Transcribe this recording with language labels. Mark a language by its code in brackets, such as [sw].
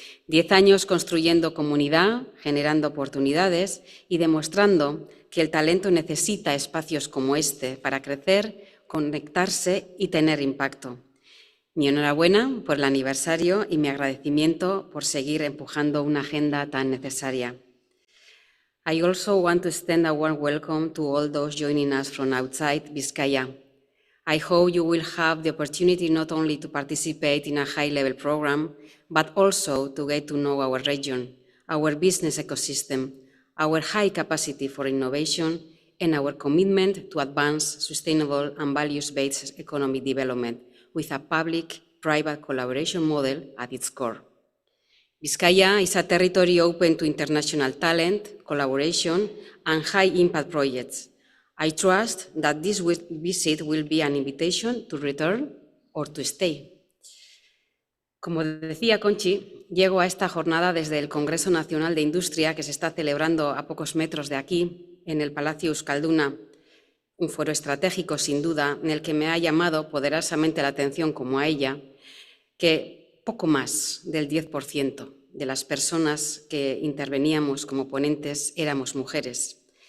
[es] 10 años construyendo comunidad, generando oportunidades y demostrando que el talento necesita espacios como este para crecer, conectarse y tener impacto. Mi enhorabuena por el aniversario y mi agradecimiento por seguir empujando una agenda tan necesaria. [en] I also want to extend a warm welcome to all those joining us from outside Bizkaia. I hope you will have the opportunity not only to participate in a high-level program, but also to get to know our region, our business ecosystem, our high capacity for innovation, and our commitment to advance sustainable and values-based economic development, with a public-private collaboration model at its core. Bizkaia is a territory open to international talent, collaboration, and high-impact projects. I trust that this visit will be an invitation to return or to stay. [es] Como decía Conchi, llego a esta jornada desde el Congreso Nacional de Industria que se está celebrando a pocos metros de aquí, en el Palacio Euskalduna, un foro estratégico, sin duda, en el que me ha llamado poderosamente la atención, como a ella, que poco más del 10% de las personas que interveníamos como ponentes éramos mujeres.